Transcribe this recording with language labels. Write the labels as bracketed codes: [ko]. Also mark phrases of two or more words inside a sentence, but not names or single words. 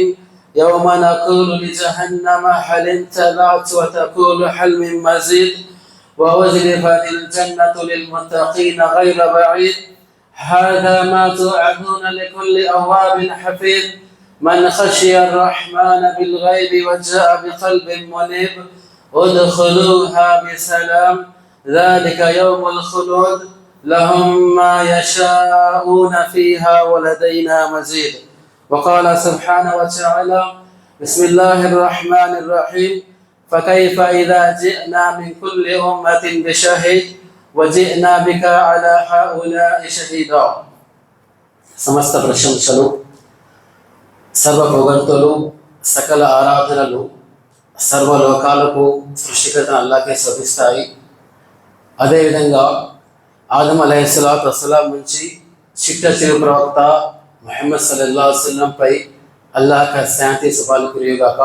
[ar] يوم نقول لجهنم هل امتلأت وتقول هل من مزيد وأزلفت الجنة للمتقين غير بعيد هذا ما توعدون لكل أواب حفيظ من خشي الرحمن بالغيب وجاء بقلب منيب ادخلوها بسلام ذلك يوم الخلود لهم ما يشاءون فيها ولدينا مزيد. وقال سبحانه وتعالى: بسم الله الرحمن الرحيم. فكيف إذا جئنا من كل أمة بشهيد وجئنا بك على هؤلاء شهيدا. [te] సమస్త ప్రశంసలు సర్వ పొగడ్తలు సకల ఆరాధనలు సర్వలోకాలకు సృష్టికర్త అల్లాహ్కే శోభిస్తాయి. అదేవిధంగా ఆదం [ar] عليه الصلاة والسلام [te] నుంచి చిట్ట చిరు ప్రవక్త ముహమ్మద్ [ar] صلى الله عليه وسلم [te] పై అల్లాహ్ కా శాంతి సుభాలు కురియుగాక.